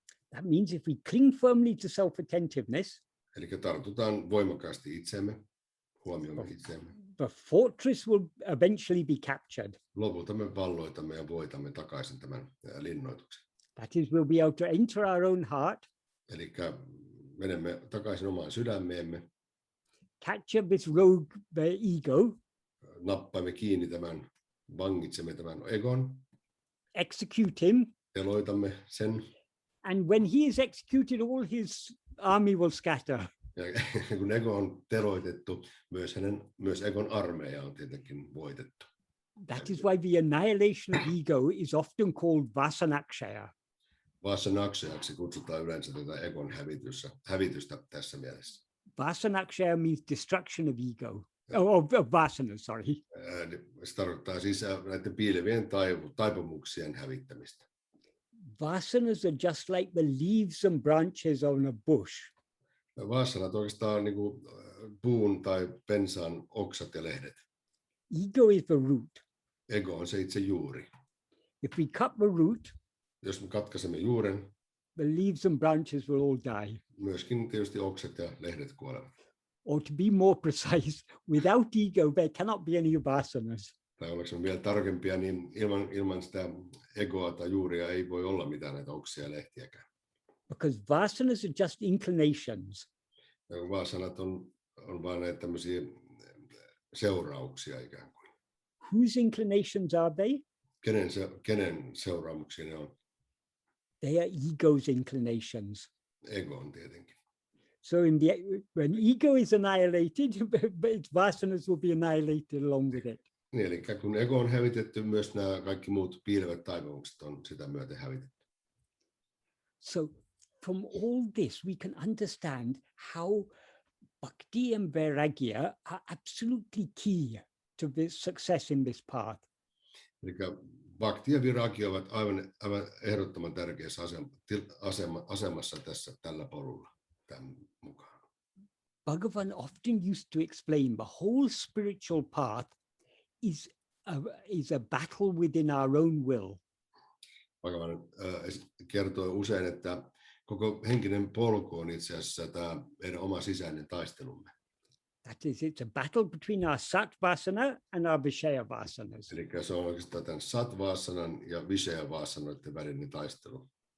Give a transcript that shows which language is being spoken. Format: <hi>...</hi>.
<en>That means if we cling firmly to self-attentiveness,</en> <fi>eli tartutaan voimakkaasti itseemme, huomioimme itseemme.</fi> <en>The fortress will eventually be captured.</en> <fi>Lopulta me valloitamme ja voitamme takaisin tämän linnoituksen.</fi> <en>That is, we'll be able to enter our own heart.</en> <fi>Eli menemme takaisin omaan sydämeemme.</fi> <en>Capture this rogue ego.</en> <fi>Nappaamme kiinni vangitsemme tämän egon.</fi> <en>Execute him.</en> <fi>Teloitamme sen.</fi> <en>And when he is executed, all his army will scatter.</en> <fi>Ja kun ego on teloitettu, myös egon armeija on tietenkin voitettu.</fi> <en>That is why the annihilation of ego is often called vasanakshaya.</en> <fi>Vasanakshayaksi kutsutaan yleensä tätä egon hävitystä tässä mielessä.</fi> <en>Vasanakshaya means destruction of ego. Of vasana, sorry.</en> <fi>Se tarkoittaa siis näiden piilevien taipumuksien hävittämistä.</fi> <en>Vasanas are just like the leaves and branches on a bush.</en> <fi>Vasanat oikeastaan niin kuin puun tai pensaan oksat ja lehdet.</fi> <en>Ego is the root.</en> <fi>Ego on se itse juuri.</fi> <en>If we cut the root,</en> <fi>jos me katkaisemme juuren,</fi> <en>the leaves and branches will all die.</en> <fi>Myöskin tietysti oksat ja lehdet kuolevat.</fi> <en>Or to be more precise, without ego there cannot be any vasanas.</en> <fi>Tai ollaanko vielä tarkempia, niin ilman sitä egoa tai juuria ei voi olla mitään näitä oksia ja lehtiäkään.</fi> <en>Because vasanas are just inclinations.</en> <fi>Vasanat on vain näitä tämmöisiä seurauksia ikään kuin.</fi> <en>Whose inclinations are they?</en> <fi>Kenen seuraamuksia ne on?</fi> <en>They are ego's inclinations.</en> <fi>Ego on tietenkin.</fi> <en>So when ego is annihilated, its vasanas will be annihilated along with it.</en> <fi>Niin, eli kun ego on hävitetty, myös nämä kaikki muut piilevät taipumukset on sitä myöten hävitetty.</fi> <en>So from all this we can understand how bhakti and vairagya are absolutely key to this success in this path.</en> <fi>Eli bhakti ja vairagya ovat aivan ehdottoman tärkeässä asemassa tällä polulla tämän mukaan.</fi> <en>Bhagavan often used to explain the whole spiritual path is a battle within our own will.</en> <fi>Bhagavan kertoo usein, että koko henkinen polku on itse asiassa tämä meidän oma sisäinen taistelumme.</fi> <en>That is, it's a battle between our sat-vasana and our vishaya-vasanas.</en> <fi>Eli se on oikeastaan tämän sat-vasanan ja vishaya-vasanoiden välinen taistelu.</fi>